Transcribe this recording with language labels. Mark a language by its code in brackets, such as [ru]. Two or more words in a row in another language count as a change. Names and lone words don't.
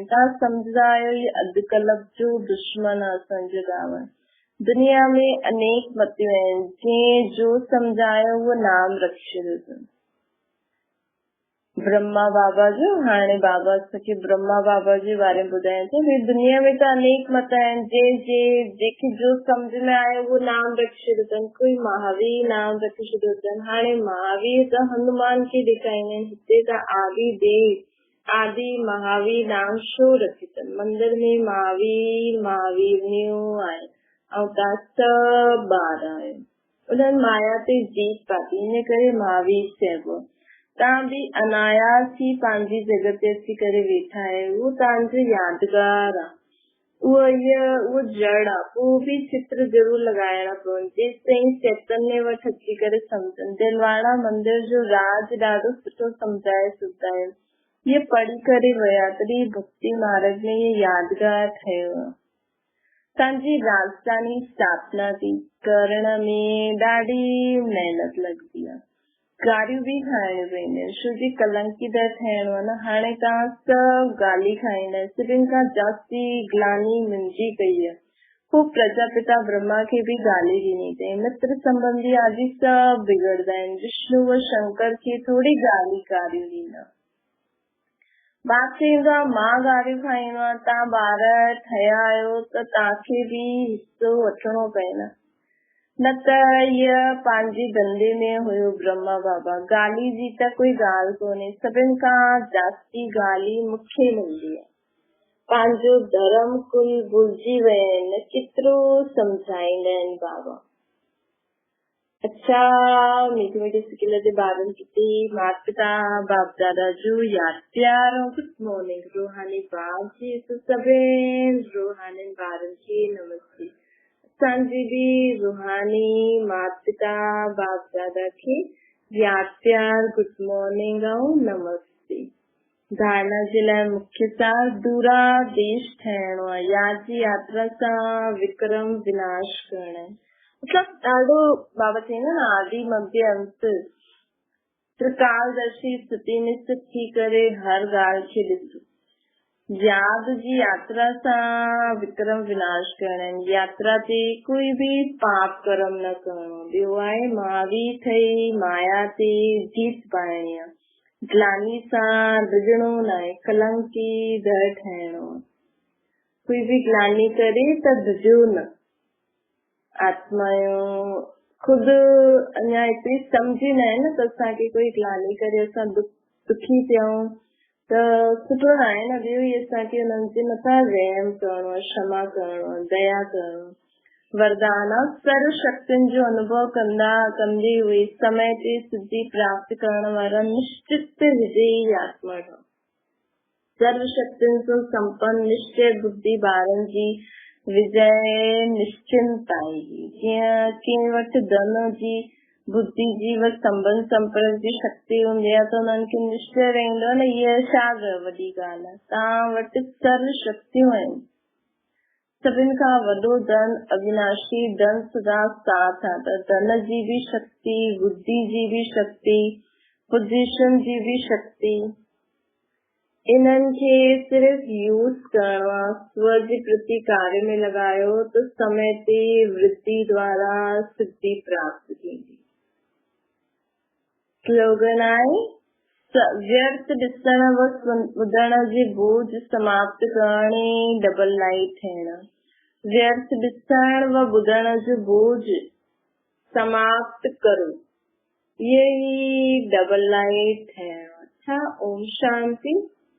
[sd] तव्हां सम्झंदा आहियो इहे अधु कल्प जो दुश्मन आहे असांजो रावण। दुनिया में अनेक मतियूं आहिनि, जंहिं जो सम्झायो उहो नाम रखी छॾियो। ब्रह्मा बाबा जो हाणे बाबा सके ब्रह्मा बाबा जे बारे में ॿुधाइनि थो भई दुनिया में तो अनेक मत आहिनि जेके जो समझ में आयो वो नाम रखी छॾियो अथनि कोई महावीर नाम रखी छॾियो अथनि हाणे महावीर त हनुमान खे ॾेखारींदा आहिनि हिते त आदि देव आदि महावीर नाम छो रखी अथनि मंदिर में महावीर महावीरनियूं आहिनि ऐं तव्हां सभु ॿार आहियो उन्हनि माया ते जीत पाती इन करे महावीर चइबो तव्हां बि अनायास ही पंहिंजी जॻह ते अची करे वेठा आहियो उहो तव्हांजो यादगार आहे उहो जड़ आहे पोइ बि चित्र जरूर लॻाइणा पवनि जेसि ताईं चैतन्य वटि अची करे सम्झनि दिलवाड़ा मंदिर जो राज ॾाढो सुठो सम्झाए सघंदा आहिनि इहे पढ़ी करे विया तॾहिं भक्ति मार्ग में इहे यादगार ठहियो आहे तव्हांजी राजधानी स्थापना थी करण में ॾाढी महिनत लॻंदी आहे गारियूं बि खाइणियूं पवंदियूं आहिनि छो जी कलंकीदड़ थियणो आहे न हाणे तव्हां सभु गाली खाईंदा सभिनि खां जास्ती ग्लानी मुंहिंजी कई आहे पोइ प्रजापिता ब्रह्मा खे बि गाली ॾिनी अथई मित्र संबंधी आदि सभु बिगड़ंदा आहिनि विष्णु व शंकर खे थोरी गाली गारियूं ॾींदा बात चईंदो आहे मां गारियूं खाईंदो आहे तव्हां ॿार ठहिया आहियो त तव्हांखे बि हिसो वठिणो पए न त इहा पंहिंजे धंधे में हुयो ब्रह्मा बाबा गाली जी त कोई ॻाल्हि कोन्हे सभिनि खां जास्ती गाली मूंखे मिलंदी आहे पंहिंजो धर्म कुल भुलिजी विया आहिनि केतिरो सम्झाईंदा आहिनि बाबा अच्छा मीठी मीठी स्किल जे ॿारनि खे माता पिता बाप दादा जो यादि प्यार ऐं गुड मॉर्निंग रूहानी बाप जी सभिनि रूहानी ॿारनि खे नमस्ते असांजी बि रूहानी माता पिता बाप दादा खे यादि प्यार [en] good morning [sd] ऐं नमस्ते धारणा जे लाइ मुख्य सार दूरा देश ठहिणो आहे यादि जी यात्रा सां विक्रम विनाश करणु आहे मतिलबु ॾाढो बाबा चईंदा न आदि मध्य अंत त्रिकालदर्शी स्थिति निश्चित थी करे हर ॻाल्हि खे ॾिसो यादि जी यात्रा सां विक्रम विनाश करणु यात्रा ते कोई बि पाप कर्म न करणो ॿियो आहे महावीर ठही माया ते जीत पाइणी आहे ग्लानी सां डिॼणो न आहे कलंकी दर ठहिणो आहे कोई बि ग्लानी करे त डिॼो न आत्मा जो खुदि अञा एतिरी सम्झी न आहे न त असांखे कोई ग्लानी करे असां दुखी थियूं त सुठो न आहे न ॿियो ई असांखे हुननि जे मथां रहम करणो आहे क्षमा करणो आहे दया करणो वरदान सर्व शक्तियुनि जो अनुभव कंदी हुई समय ते सिद्धि प्राप्त करण वारा निश्चित विजयी आत्मा ठहो सर्व शक्तियुनि सां संपन्न निश्चय बुद्धि ॿारनि जी विजय निश्चिंत आएगी जीअं कंहिं वटि धन जी बुद्धि जी व संबंध संपर्क जी शक्ति हूंदी आहे त हुननि खे निश्चय रहंदो न हीअ छा वॾी ॻाल्हि आहे तव्हां वटि सर्व शक्तियूं आहिनि सभिनि खां वॾो धन अविनाशी धन सदा साथ आहे त धन जी बि शक्ति बुद्धि जी बि शक्ति पोजीशन जी बि शक्ति इन्हनि खे सिर्फ़ यूज़ करणो आहे स्व जे प्रति कार्य में लॻायो त समय ते वृद्धि द्वारा सिद्धि प्राप्त थींदी स्लोगन आहे व्यर्थ ॾिसण व ॿुधण जे बोझ समाप्त करणे [en] double light [sd] थियण व्यर्थ ॾिसण व ॿुधण जो बोझ समाप्त करो ये ही [en] double light [sd] थियण अच्छा ओम शांति।